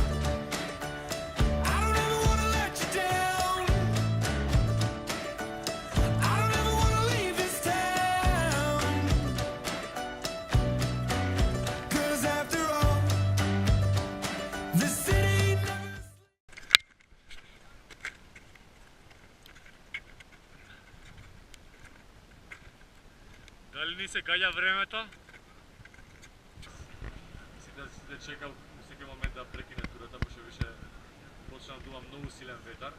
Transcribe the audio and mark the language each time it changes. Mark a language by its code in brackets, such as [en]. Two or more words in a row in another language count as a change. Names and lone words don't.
[en] I don't ever wanna let you down. I don't ever wanna leave this town. 'Cause after all, the city never [mk] Дали ни се гаѓа времето? Си да чекал во секој момент да прекине турата, пошто више почна да дува многу силен ветар.